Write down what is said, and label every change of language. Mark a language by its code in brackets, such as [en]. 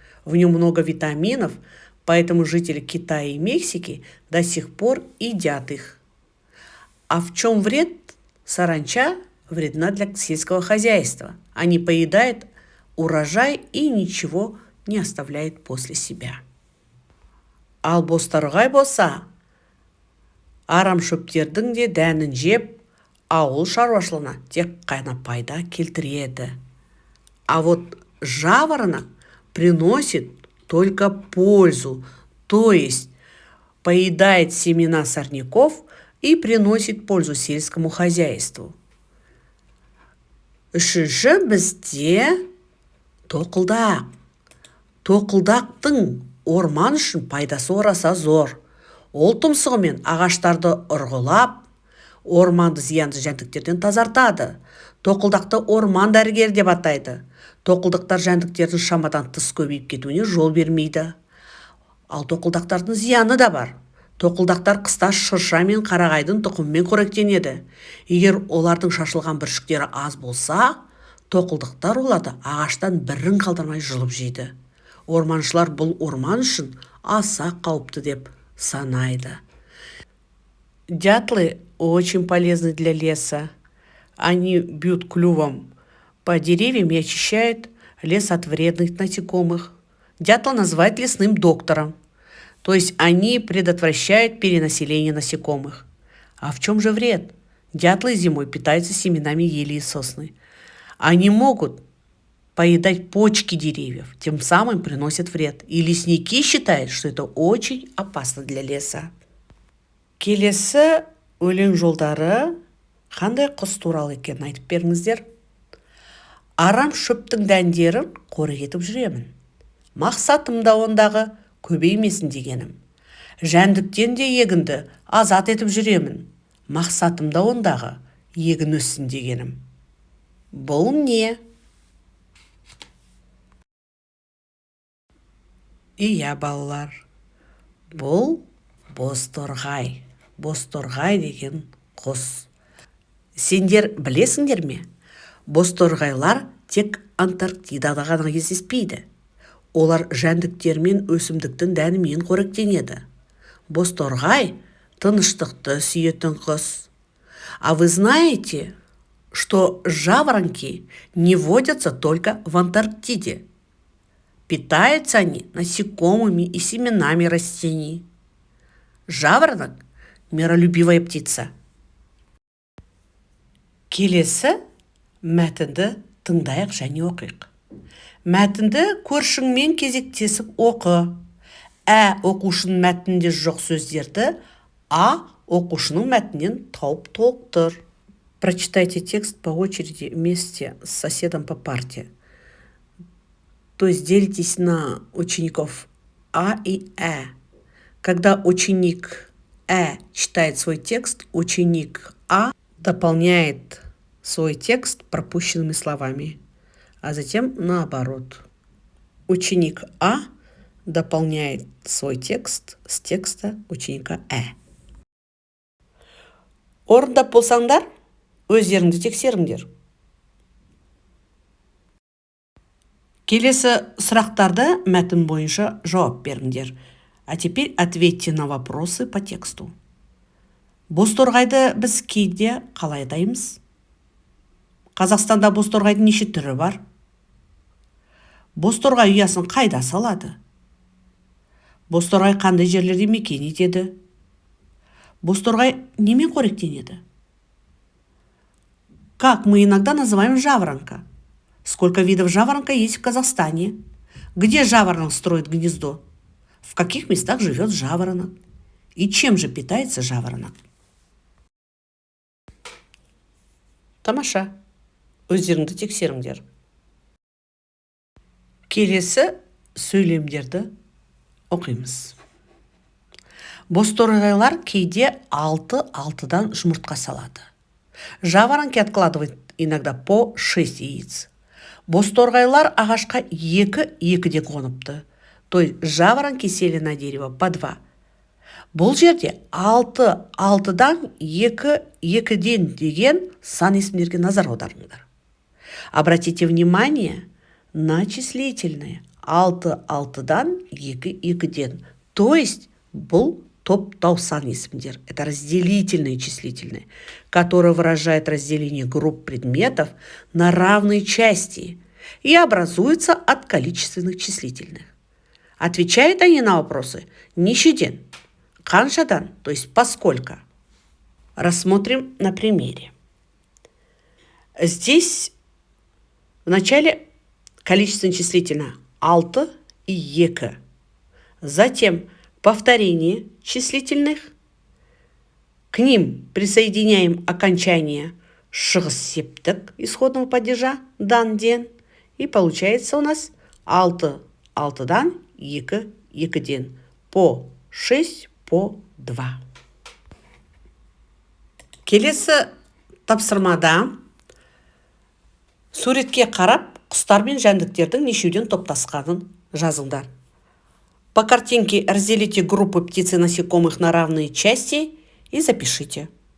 [ru] В нем много витаминов, поэтому жители Китая и Мексики до сих пор едят их. А в чем вред? Саранча вредна для сельского хозяйства. Они поедают урожай и ничего не оставляет после себя. [kk] Ал бозторғай болса, арамшөптердің де дәнін жеп, ауыл шаруашылығына тек қана пайда келтіреді. [ru] А вот жаворонок приносит только пользу, то есть поедает семена сорняков и приносит пользу сельскому хозяйству. [kk] Үшінші бізде тоқылдақ. Тоқылдақтың орман үшін пайдасы ораса зор. Ол тұмсығымен ағаштарды ұрғылап, орманды зиянды жәндіктерден тазартады. Тоқылдақты орман дәрігері деп атайды. Тоқылдақтар жәндіктердің шамадан тыс көбейіп кетуіне жол бермейді. Ал тоқылдақтардың зияны да бар. Тоқылдақтар қыста шырша мен қарағайдың тұқымымен қоректенеді. Егер олардың шашылған бүршіктері аз болса, тоқылдақтар оларды ағаштан бірін қалдырмай жұлып жейді. Орманшылар бұл орман үшін аса қауіпті деп санайды. [ru] Дятлы очень полезны для леса. Они бьют клювом по деревьям и очищают лес от вредных насекомых. Дятла называют лесным доктором. То есть они предотвращают перенаселение насекомых. А в чем же вред? Дятлы зимой питаются семенами ели и сосны. Они могут поедать почки деревьев, тем самым приносят вред. И лесники считают, что это очень опасно для леса. [kk] Келесі өлең жолдары қандай құс туралы екенін айтып беріңіздер. Арам шөптің дәндерін қорек етіп жүремін. Мақсатым да ондағы көбеймесін дегенім. Жәндіктен де егінді азат етіп жүремін. Мақсатым да ондағы егін өссін дегенім. Бұл не? Иә, балалар. Бұл бозторғай. Бозторғай деген құс. Сендер білесіңдер ме? Бозторғайлар тек Антарктидада ғана кездеспейді. Олар жәндіктер мен өсімдіктің дәнімен қоректенеді. Бозторғай тыныштықты сүйетін құс. [ru] А вы знаете, что жаворонки не водятся только в Антарктиде? Питаются они насекомыми и семенами растений. Жаворонок – миролюбивая птица. [kk] Келесі мәтінді тыңдайық және оқиық. Мәтінді көршіңмен кезектесіп оқы. Оқушының мәтінінде жоқ сөздерді оқушының мәтінен тауып толықтыр. [ru] Прочитайте текст по очереди вместе с соседом по парте. То есть делитесь на учеников А и Э. Когда ученик читает свой текст, ученик А дополняет свой текст пропущенными словами, а затем наоборот. Ученик А дополняет свой текст с текста ученика [kk] Орындап болсаңдар, өздеріңді тексеріңдер. Келесі сұрақтарды мәтін бойынша жауап беріңдер. [ru] А теперь ответьте на вопросы по тексту. [kk] Бозторғайды біз кейде қалай атаймыз? Қазақстанда бозторғайдың неше түрі бар? Бозторғай ұясын қайда салады? Бозторғай қандай жерлерде мекен етеді? Бозторғай немен қоректенеді? [ru] Как мы иногда называем жаворонка? Сколько видов жаворонка есть в Казахстане? Где жаворонок строит гнездо? В каких местах живет жаворонок? И чем же питается жаворонок? [kk] Тамаша. Өздеріңді тексеріңдер. Келесі сөйлемдерді оқимыз. Бозторғайлар кейде 6-6-дан жұмыртқа салады. [ru] Жаворонки откладывают иногда по 6 яиц. [kk] Бозторғайлар ағашқа 2-2-ден қоныпты. [ru] То есть жаворонки сели на дерево по 2. [kk] Бұл жерде 6-6-дан 2-2-ден деген сан есімдерге назар аударыңдар. [ru] Обратите внимание на числительные 6-6-дан 2-2-ден. То есть [kk] бұл топтау сан есімдер. [ru] Это разделительные числительные, которые выражают разделение групп предметов на равные части и образуются от количественных числительных. Отвечают они на вопросы нешеден, қаншадан, то есть поскольку. Рассмотрим на примере. Здесь в начале количественно числительное 6 и 2. Затем повторение числительных. К ним присоединяем окончание шығыс септік исходного падежа дан-ден. И получается у нас 6-6-дан 2-2-ден. По 6 по 2. [kk] Келесі тапсырмада суретке қарап құстар мен жәндіктердің нешеуден топтасқанын жазыңдар. [ru] По картинке разделите группы птиц и насекомых на равные части и запишите.